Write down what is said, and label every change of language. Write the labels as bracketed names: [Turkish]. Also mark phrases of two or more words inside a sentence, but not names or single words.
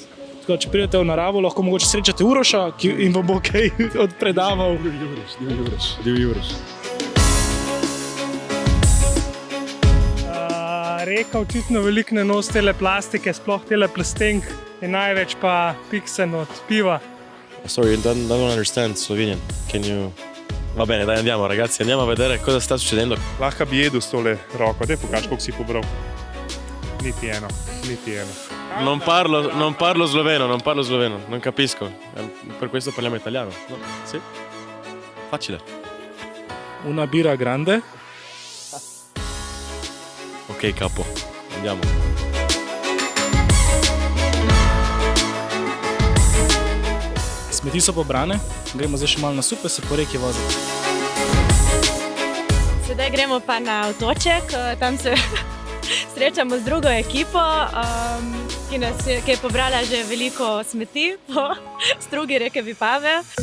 [Slovenian] Tako, če pridete v naravo, lahko mogoče srečate Uroša in vam bo kaj odpredaval. Divji Uroš. Reka očitno veliko ne nosi tele plastike, sploh tele plastenk in največ pa piksen od piva. [English] Sorry, I don't understand Slovenian. Can you... [Italian] Va bene, dai, andiamo ragazzi, andiamo a vedere cosa sta succedendo. [Slovenian] Lahko bi jedel s tole roko, daj pokaži, koliko si pobral. Niti eno. [Italian] Non parlo sloveno, non capisco. Per questo parliamo italiano. No? Sì? Facile. Una birra grande. Ok, capo, andiamo. [Slovenian] Smeti so pobrane, gremo zdaj še malo na supe, se po reki voziti. Sedaj gremo pa na otoček, tam se srečamo z drugo ekipo, ki je pobrala že veliko smeti po strugi reke Vipave.